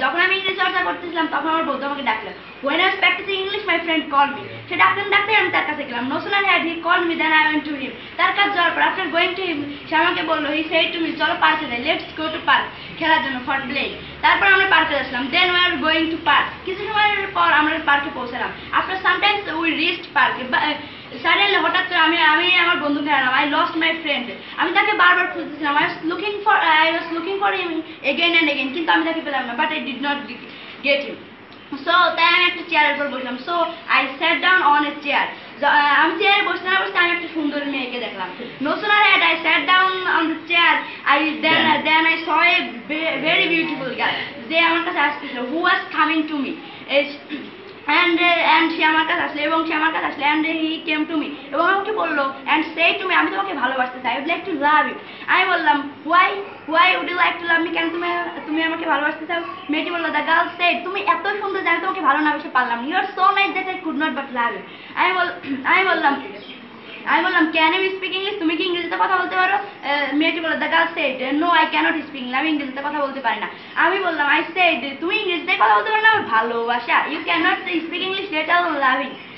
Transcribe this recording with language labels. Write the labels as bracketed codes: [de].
[bn] যখন আমি ইংলিশ চর্চা করতেছিলাম তখন আমার বন্ধু আমাকে ডাকলো। [en] When I was practicing English, my friend called me. [bn] সে ডাকতে আমি তার কাছে গেলাম। [en] No sooner had he called me than I went to him. [bn] তার কাছে যাওয়ার পর [en] after going to him, [bn] সে আমাকে বললো, [en] he said to me, [bn] চলো পার্কে যাই, [en] let's go to park, [bn] খেলার জন্য, [en] for playing. [bn] তারপর আমরা পার্কে আসলাম। [en] Then we are going to park. [bn] কিছু সময়ের পর আমরা পার্কে পৌঁছালাম। [en] After sometimes we reached park. [bn] Suddenly হঠাৎ করে আমি আমার বন্ধুকে হারালাম। [en] I lost my friend. [bn] আমি তাকে বারবার খুঁজতেছিলাম। [en] I was looking for him again and again, [bn] কিন্তু আমি তাকে পেলাম না, [en] but I did not get him. So [bn] তাই আমি একটা চেয়ারের উপর বসলাম। [en] So I sat down on a chair. [bn] আমি চেয়ারে বসতে না বসতে আমি একটা সুন্দর মেয়েকে দেখলাম। [en] No sooner had I sat down on the chair, then I saw a very beautiful girl. [bn] যে আমার কাছে আসছিল, [en] who was coming to me. And [bn] সে আমার কাছে আসলো এবং [en] and he came to me [bn] এবং আমাকে বললো [en] and said to me, [bn] আমি তোমাকে ভালোবাসতে চাই, [en] I would like to love you. [bn] আমি বললাম, [en] why would you like to love me? [bn] কেন তুমি আমাকে ভালোবাসতে চাও? মেয়েটি বললো, [en] the girl said, [bn] তুমি এত সুন্দর যে আমি তোমাকে ভালো না বেসে পারলাম। [en] You are so nice that I could not but love you. [bn] আমি বললাম [en] can you speak English? [bn] তুমি কি ইংরেজিতে কথা বলতে পারো? মেয়েটি বলল, [en] the girl said, no, I cannot speak English. [bn] আমি ইংরেজিতে কথা বলতে পারি না। আমি বললাম, [en] I said, [bn] তুমি ইংরেজিতে কথা বলতে পারো না, আমার ভালোবাসা, [en] you cannot speak English, let alone loving.